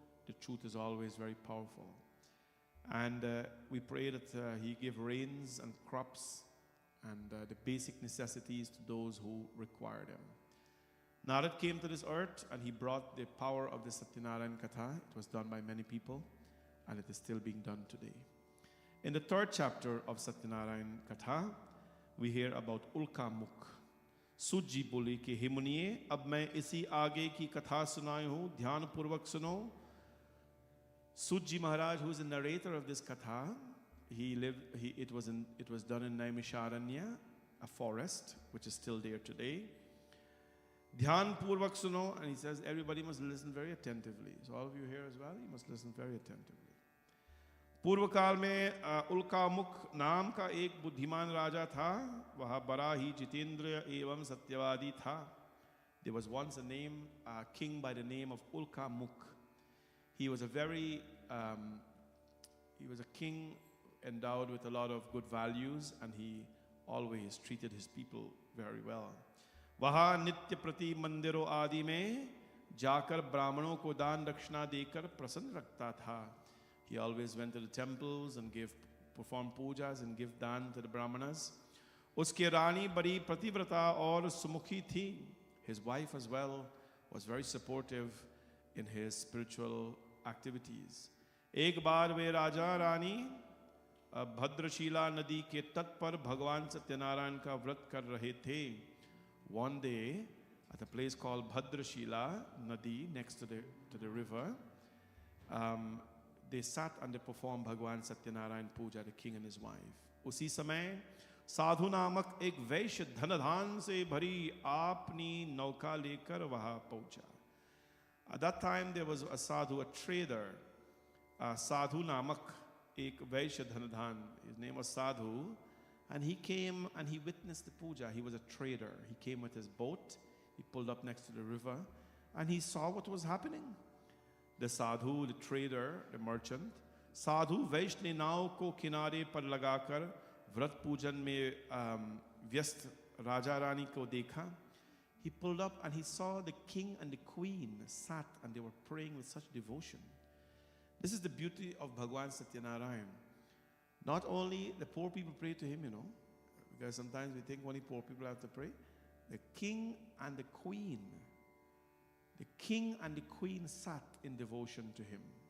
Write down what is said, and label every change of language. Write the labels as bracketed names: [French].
[English] The truth is always very powerful. And we pray that he give rains and crops and the basic necessities to those who require them. Narad came to this earth and he brought the power of the Satyanarayan Katha. It was done by many people and it is still being done today. In the third chapter of Satyanarayan Katha, we hear about Ulka Mukh. [Hindi] सूजी बोली कि हे मुनिये, अब मैं इसी आगे की कथा सुनाई हूँ, ध्यान पूर्वक सुनो. [English] Suji Maharaj, who is the narrator of this katha, it was done in Naimisharanya, a forest which is still there today. [Hindi] Dhyan Purvak Suno, [English] and he says everybody must listen very attentively. So all of you here as well, you must listen very attentively. [Hindi] पूर्व काल में उल्कामुख नाम का एक बुद्धिमान राजा था. वह बड़ा ही जितेंद्र एवं सत्यवादी था. [English] There was once a king by the name of Ulkamukh. He was a king endowed with a lot of good values, and he always treated his people very well. [Hindi] वह नित्य प्रति मंदिरों आदि में जाकर ब्राह्मणों को दान दक्षिणा देकर प्रसन्न रखता था. [English] He always went to the temples and performed pujas and give dan to the brahmanas. [Hindi] उसकी रानी बड़ी प्रतिव्रता और सुमुखी थी. [English] His wife as well was very supportive in his spiritual activities. [Hindi] एक बार वे राजा रानी भद्रशिला नदी के तट पर भगवान सत्यनारायण का व्रत कर रहे थे. [English] One day, at a place called Bhadrashila Nadi, next to the river, they sat and they performed Bhagwan Satyanarayan Puja, the king and his wife. [Hindi] उसी समय साधु नामक एक वैश्य धनधान से भरी अपनी नौका लेकर वहां पहुंचा. [English] At that time there was a sadhu, a trader, [Hindi] Sadhu Namak, ek Vaishya Dhanadhan. [English] His name was Sadhu, and he came and he witnessed the puja. He was a trader. He came with his boat. He pulled up next to the river, and he saw what was happening. The Sadhu, the trader, the merchant, [Hindi] Sadhu Vaishne नाव को किनारे पर लगाकर व्रत पूजन में व्यस्त राजा रानी को देखा. [English] He pulled up and he saw the king and the queen sat and they were praying with such devotion. This is the beauty of Bhagwan Satyanarayan. Not only the poor people pray to him, because sometimes we think only poor people have to pray. The king and the queen sat in devotion to him.